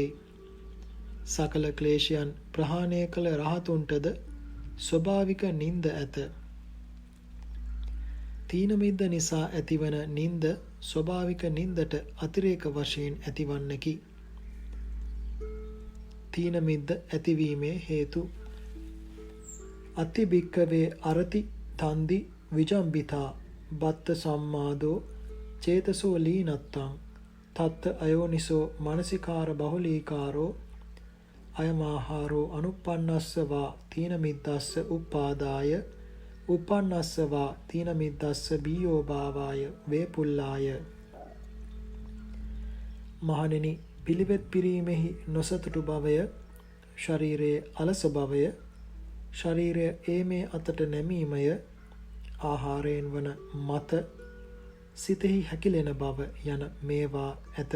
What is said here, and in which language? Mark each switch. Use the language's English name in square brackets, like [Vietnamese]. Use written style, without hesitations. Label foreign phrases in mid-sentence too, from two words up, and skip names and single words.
[Sinhala] සකල ක්ලේශයන් ප්‍රහාණය කළ රහතුන්ටද ස්වභාවික නින්ද ඇත. තීන මිද්ද නිසා ඇතිවන නින්ද ස්වභාවික නින්දට අතිරේක වශයෙන් ඇතිවන්නකි. තීන මිද්ද ඇතිවීමේ හේතු [Pali] අති භික්කවේ අරති තන්දි විජම්බිතා බත්ත සම්මාදෝ චේතසෝ ලීනත්තං තත්ත අයෝනිසෝ මනසිකාර බහුලීකාරෝ අයමාහාරෝ අනුප්පන්නස්සවා තීන මිද්දස්ස උපාදාය උපන්නස්සවා තීන මිද්දස්ස බීයෝ භාවාය වේපුල්ලාය. [Sinhala] මහණෙනි, පිළිවෙත් පිරීමෙහි නොසතුටු බවය, ශරීරයේ අලස බවය, ශරීරය ඒ මේ අතට නැමීමය, ආහාරයෙන් වන මත, සිතෙහි හැකිලෙන බව යන මේවා ඇත.